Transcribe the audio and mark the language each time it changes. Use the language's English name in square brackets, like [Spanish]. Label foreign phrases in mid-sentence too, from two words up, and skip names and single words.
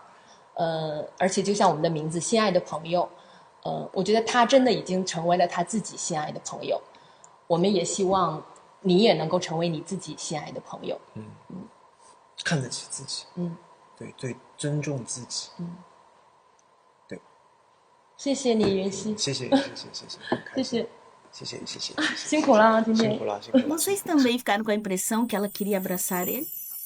[Chinese] 而且就像我们的名字，心爱的朋友，我觉得他真的已经成为了他自己心爱的朋友。我们也希望你也能够成为你自己心爱的朋友。看得起自己。对，尊重自己。对。谢谢你，云溪。谢谢。谢谢。辛苦了，今天。辛苦了。 [Portuguese] Vocês também ficaram com a impressão que ela queria abraçar ele?